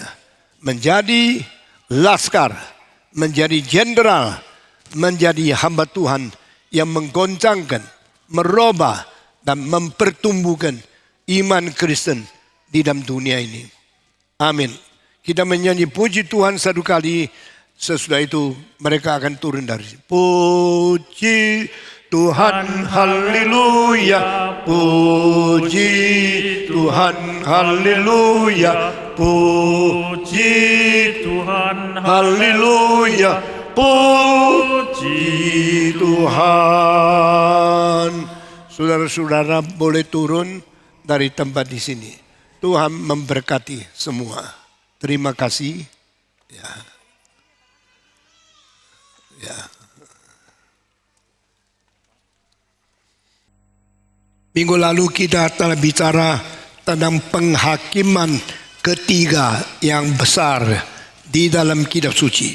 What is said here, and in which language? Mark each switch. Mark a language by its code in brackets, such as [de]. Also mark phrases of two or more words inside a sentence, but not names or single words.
[id] Menjadi laskar, menjadi jenderal, menjadi hamba Tuhan yang menggoncangkan, merubah dan mempertumbuhkan iman Kristen di dalam dunia ini. Amin. Kita menyanyi puji Tuhan satu kali, sesudah itu mereka akan turun dari sini. Puji Tuhan, haleluya. Puji Tuhan, haleluya. Puji Tuhan, haleluya. Puji Tuhan. Saudara-saudara boleh turun dari tempat di sini. Tuhan memberkati semua. Terima kasih. Ya. Ya. Minggu lalu kita telah bicara tentang penghakiman ketiga yang besar di dalam kitab suci.